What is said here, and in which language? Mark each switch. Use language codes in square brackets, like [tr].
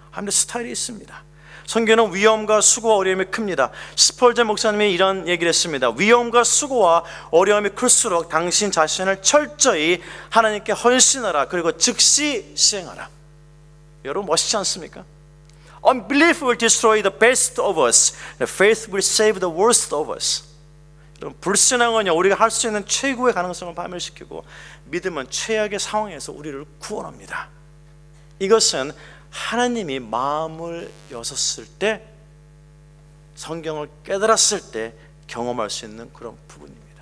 [ko] 하나님의 스타일이 있습니다. 성경은 위험과 수고와 어려움이 큽니다. 스펄전 목사님이 이런 얘기를 했습니다. 위험과 수고와 어려움이 클수록 당신 자신을 철저히 하나님께 헌신하라. 그리고 즉시 시행하라. 여러분 멋있지 않습니까? [en] Unbelief will destroy the best of us. The faith will save the worst of us. [ko] 불신앙은요, 우리가 할 수 있는 최고의 가능성을 파멸시키고 믿음은 최악의 상황에서 우리를 구원합니다. 이것은 하나님이 마음을 여셨을 때 성경을 깨달았을 때 경험할 수 있는 그런 부분입니다.